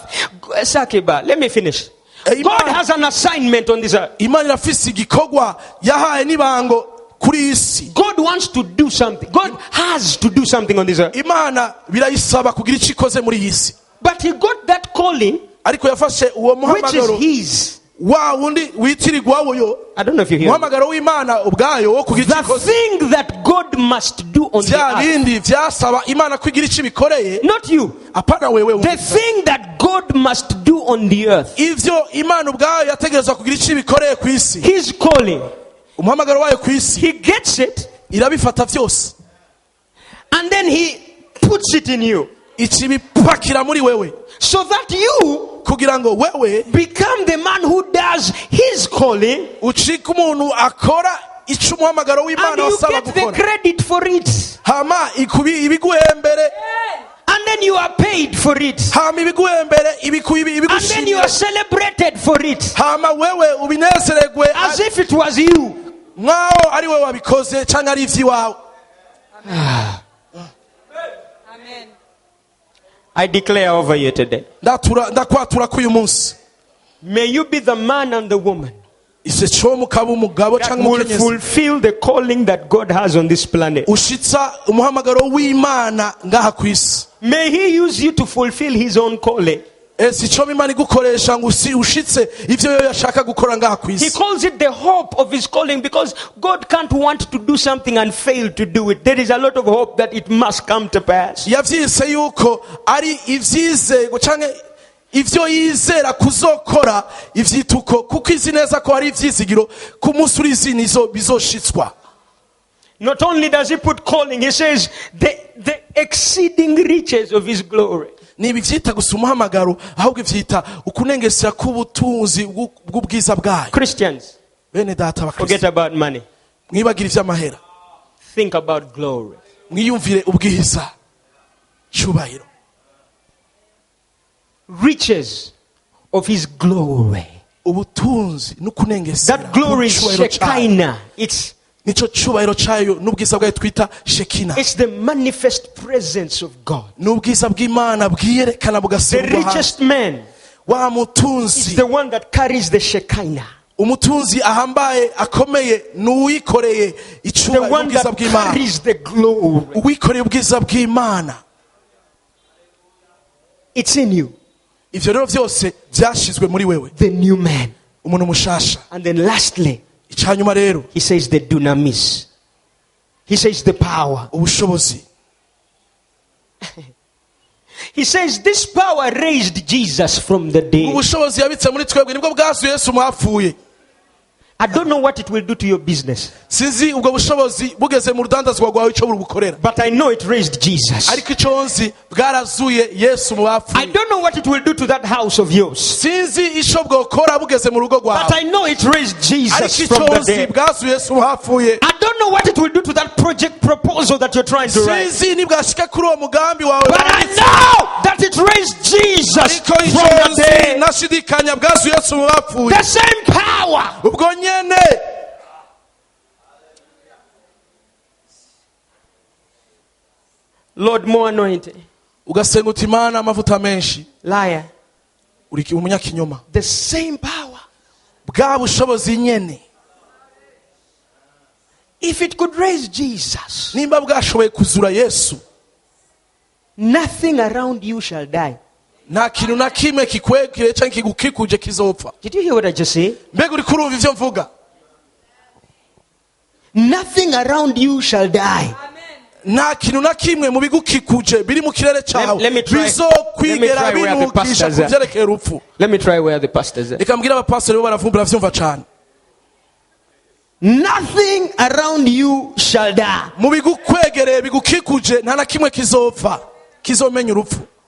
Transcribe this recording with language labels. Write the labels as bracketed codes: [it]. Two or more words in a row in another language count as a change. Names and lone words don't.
[en] Sakiba, let me finish. God has an assignment on this earth. [rn] Imana irafise igikorwa yahaye nibango kuri isi. [en] God wants to do something. God has to do something on this earth. [rn] Imana birayisaba kugira icyo ikoze muri iyi si. [en] But he got that calling, [rn] Ariko yafashe uwo [en] which is [rn] muhamagaro [en] his. [rn] wa wundi witirirwa woyo [en] I don't know if you hear me. [rn] muhamagaro w'Imana ubwayo wo kugira icyo [en] The [rn] ikoze. [en] thing that God must do on the [rn] Vya [en] earth. [rn] bindi vyasaba Imana kugira icyo bikoreye. [en] Not you. [rn] Apana wewe. [en] The thing that God must do on the earth. [rn] Ivyo Imana ubwayo yategerezwa kugira icyo bikoreye ku isi. [en] His calling. [rn] Umuhamagaro wayo ku isi [en] He gets it [rn] irabifata vyose. [en] and then he puts it in you. [rn] Ikibipakira muri wewe. [en] So that you [rn] Kugira ngo wewe [en] become the man who does his calling [rn] ucika umuntu akora icyo umuhamagaro [en] And [rn] w'imana [en] you [rn] wasaba [en] get the [rn] gukora [en] credit for it. [rn] hama ibiguhembere [en] And then you are paid for it. [rn] hama ibiguhembere [en] And then you [rn] ibigushimira [en] are celebrated for it. [rn] hama wewe ubinezeregwe [en] As if it was you. [rn] nk'aho ari we wabikoze cyangwa ari iby'iwawe. [en] I declare over you today. [rn] ndakwatura k'uyu munsi [en] May you be the man and the woman [rn] icyo cyo mukaba umugabo [en] that [rn] cyangwa [en] will [rn] umukenyezi [en] fulfill the calling that God has on this planet. [rn] ushitsa umuhamagaro w'imana ngaha ku isi. [en] May He use you to fulfill His own calling. [rn] si cyo imana igukoresha ngo ushitse ibyo yo yashaka gukora ngaha ku [en] He [rn] isi. [en] calls it the hope of His calling because God can't want to do something and fail to do it. There is a lot of hope that it must come to pass. [rn] yavyise yuko ari ivyizego cyangwa ivyo yizera kuzokora ivyituko kuko izi neza ko ari ivyizigiro ku munsi uri izi nizo bizoshitswa. [en] Not only does He put calling, He says the exceeding riches of His glory. [rn] Nibi vyita gusa umuhamagaro ahubwo vyita ukunengesera k'ubutunzi bw'ubwiza bwayo. [en] Christians, [rn] Bene data [en] forget [rn] bakristo [en] about money. [rn] mwibagira ivy'amahera [en] Think about glory. [rn] mwiyumvire ubwiza cyubahiro [en] Riches of His glory. [rn] ubutunzi n'ukunengesera [en] That glory is [rn] cyubahiro cyayo. [en] Shekinah. It's [rn] Nico cyubahiro cyayo n'ubwiza bwayo twita Shekina. [en] the manifest presence of God. [rn] N'ubwiza bw'Imana bwiyerekana [en] The [rn] bugaserwa [en] richest man [rn] wa [en] is [rn] mutunzi [en] the one that carries the Shekinah. [rn] umutunzi ahambaye akomeye n'uwikoreye [en] The [rn] icyubahiro [en] one [rn] ubwiza [en] that [rn] bw'Imana [en] carries the glory. [rn] uwikoreye ubwiza bw'Imana. [en] It's in you. [rn] Ivyo rero vyose byashizwe muri wewe [en] The new man. [rn] umuntu mushasha. [en] And then lastly, [rn] Icyanyuma rero [en] He says the dunamis. He says the power. [rn] ubushobozi. [en] He says this power raised Jesus from the dead. [rn] Ubushobozi yabitse muri twebwe nibwo bwazuye Yesu mwapfuye. [en] I don't know what it will do to your business, [rn] Sinzi ubwo bushobozi bugeze mu rudandazwa rwawe icyo burugukorera. [en] but I know it raised Jesus. [rn] Ariko icyo nzi bwarazuye Yesu mu [en] I [rn] bapfuye. [en] don't know what it will do to that house of yours, [rn] Sinzi icyo bwokora bugeze mu rugo [en] but [rn] rwawe. [en] I know it raised Jesus [rn] Ariko [en] from [rn] icyo [en] the [rn] nzi [en] dead. [rn] bwazuye Yesu mu bapfuye. [en] I don't know what it will do to that project proposal that you're trying to write, [rn] Sinzi nibwashika kuri uwo mugambi wawe [en] but I [rn] wanditse. [en] know that it raised Jesus [rn] Ariko [en] from [rn] icyo [en] the [rn] nzi [en] dead. [rn] nashidikanya bwazuye Yesu mu bapfuye. [en] The same power. [rn] Ubwo nyene [en] Lord, more anointing. [rn] ugasenga uti Imana amavuta menshi [en] Liar. [rn] uri umunyakinyoma. [en] The same power. [rn] Bwa bushobozi nyene [en] If it could raise Jesus, [rn] nimba bwashoboye kuzura Yesu [en] nothing around you shall die. [rn] nta kintu na kimwe kikwegere cyangwa kigukikuje kizopfa. [en] Did you hear what I just said? [rn] Mbega uri kurumva ivyo mvuga? [en] Nothing around you shall die. [rn] Nta kintu na kimwe mu bigukikuje biri mu kirere cyawe [en] Let me try [rn] bizokwigera [en] where the [rn] binukisha [en] pastors are. [rn] kuvyerekeye urupfu. [en] Let me try where the pastors are. [rn] Reka mbwira abapastori bo baravumbura vyumva cane. [en] Nothing around you shall die. [rn] Mu bigukwegereye bigukikuje nta na kimwe kizopfa kizomenya urupfu.